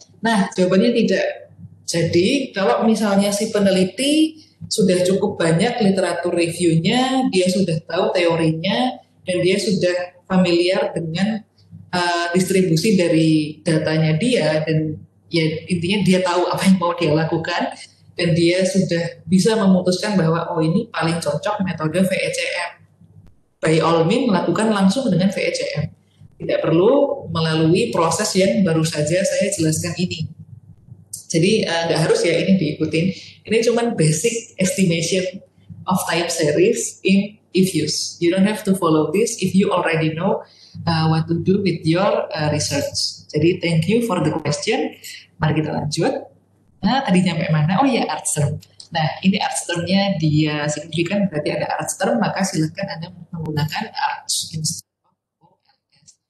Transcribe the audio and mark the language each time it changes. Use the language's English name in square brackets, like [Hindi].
[Indonesian] Nah jawabannya tidak. Jadi kalau misalnya si peneliti sudah cukup banyak literatur reviewnya, dia sudah tahu teorinya, dan dia sudah familiar dengan distribusi dari datanya dia, dan ya intinya dia tahu apa yang mau dia lakukan, dan dia sudah bisa memutuskan bahwa oh ini paling cocok metode VECM. [English] By all means [Indonesian] lakukan langsung dengan VECM. Tidak perlu melalui proses yang baru saja saya jelaskan ini. Jadi nggak harus ya ini diikutin. Ini cuma [English] basic estimation of time series in IFUs. You don't have to follow this if you already know what to do with your research. [Indonesian] Jadi [English] thank you for the question. [Indonesian] Mari kita lanjut. Nah tadi nyampe mana? Oh ya arch term. Nah ini arch termnya dia signifikan berarti ada arch term, maka silakan Anda menggunakan arch [English] instead of [Indonesian] OLS.